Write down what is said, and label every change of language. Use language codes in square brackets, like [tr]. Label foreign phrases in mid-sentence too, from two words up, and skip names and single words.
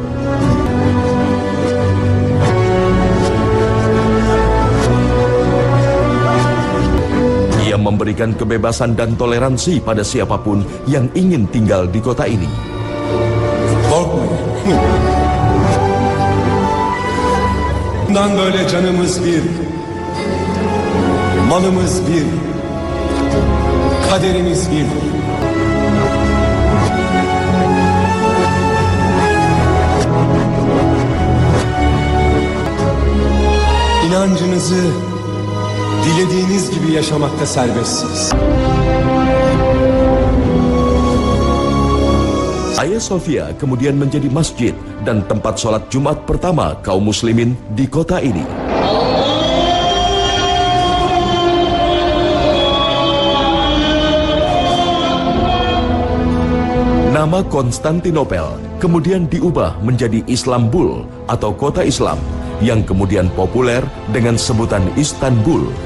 [id] Ia memberikan kebebasan dan toleransi pada siapapun yang ingin tinggal di kota ini. [tr] Korkmayın. Bundan böyle canımız bir. Malımız bir, kaderimiz bir. İnancınızı dilediğiniz gibi yaşamakta serbestsiniz. [id] Hagia Sophia kemudian menjadi masjid dan tempat sholat Jumat pertama kaum muslimin di kota ini. Nama Konstantinopel kemudian diubah menjadi Islambul atau kota Islam yang kemudian populer dengan sebutan Istanbul.